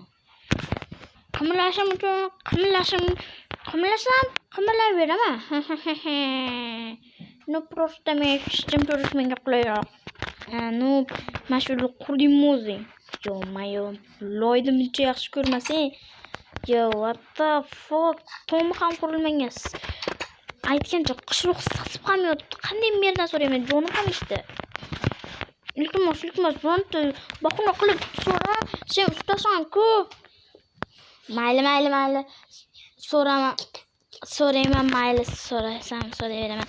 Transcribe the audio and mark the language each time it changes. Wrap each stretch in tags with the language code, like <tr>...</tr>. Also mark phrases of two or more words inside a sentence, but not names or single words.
<uz>Qimillashim uchun qimillayveraman. Просто men ishim turish menga qulayroq. Mana shu qurdingmi o'zing? Yo'qmi? Loyni buncha yaxshi ko'rmasang.</uz> <en>What the fuck?</en> <uz>Tom ham qurilmagan. Aytgancha qishloq sasib ham yotibdi. Qanday merdan so'rayman? Jonim ham ishda. Iltimos, bironta bahona qilib so'ra. Sen ustasan-ku. Mayli. So'rayman, mayli, so'rayveraman.</uz>